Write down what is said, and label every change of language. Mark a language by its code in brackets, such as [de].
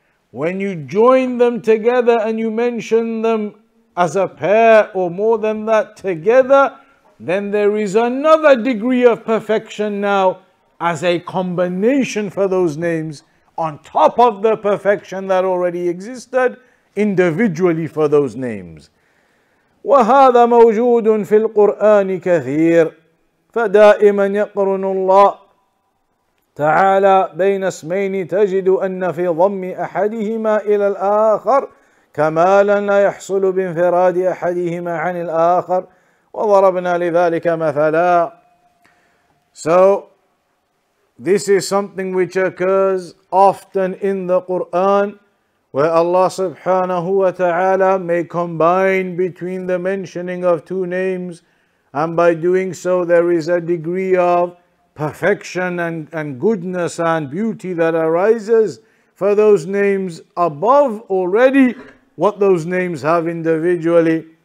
[en] When you join them together and you mention them as a pair or more than that together, then there is another degree of perfection now as a combination for those names on top of the perfection that already existed individually for those names. [ar] وهذا موجود في القرآن كثير فدائما يقرن الله تعالى بين اسمين تجد أن في ضم أحدهما إلى الآخر كمالا لا يحصل بانفراد أحدهما عن الآخر وضربنا لذلك مثلا. [en] So this is something which occurs often in the Quran, where Allah subhanahu wa ta'ala may combine between the mentioning of two names, and by doing so there is a degree of perfection and goodness and beauty that arises for those names above already what those names have individually.